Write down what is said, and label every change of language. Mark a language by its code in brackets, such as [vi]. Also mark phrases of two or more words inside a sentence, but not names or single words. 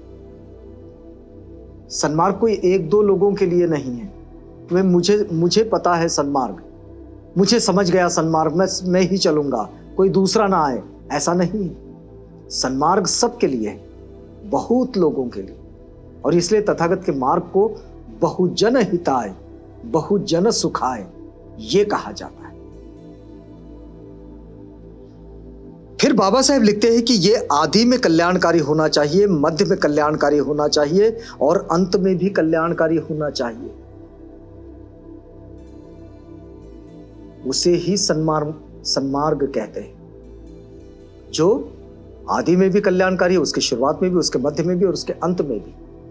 [hi] सन्मार्ग कोई एक दो लोगों के लिए नहीं है। मुझे पता है सन्मार्ग, मुझे समझ गया सन्मार्ग, मैं ही चलूंगा, कोई दूसरा ना आए, ऐसा नहीं है। सन्मार्ग सबके लिए है, बहुत लोगों के लिए। और इसलिए तथागत के मार्ग को [pi] बहुजन हिताय, बहुजन सुखाय [hi] ये कहा जाता है। फिर बाबा साहेब लिखते हैं कि ये आदि में कल्याणकारी होना चाहिए, मध्य में कल्याणकारी होना चाहिए और अंत में भी कल्याणकारी होना चाहिए। उसे ही सन्मार्ग कहते हैं, जो आदि में भी कल्याणकारी है, उसकी शुरुआत में भी, उसके मध्य में भी और उसके अंत में भी।